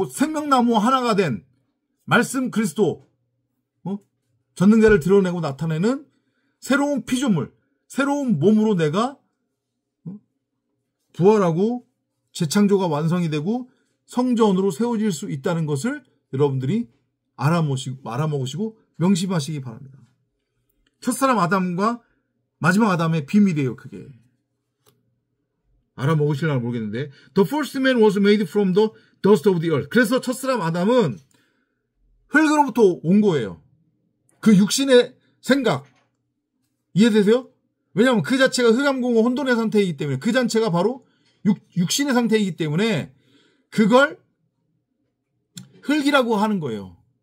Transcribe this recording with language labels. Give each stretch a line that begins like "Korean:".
Korean: 곧 생명나무와 하나가 된 말씀 그리스도, 전능자를 드러내고 나타내는 새로운 피조물, 새로운 몸으로 내가 부활하고 재창조가 완성이 되고 성전으로 세워질 수 있다는 것을 여러분들이 알아먹으시고 명심하시기 바랍니다. 첫사람 아담과 마지막 아담의 비밀이에요. 그게. 알아먹으실려나 모르겠는데
English: The first man was made from the dust of the earth.
Korean: 그래서 첫사람 아담은 흙으로부터 온 거예요. 그 육신의 생각 이해되세요? 왜냐하면 그 자체가 흑암공허 혼돈의 상태이기 때문에 그 자체가 바로 육신의 상태이기 때문에 그걸 흙이라고 하는 거예요.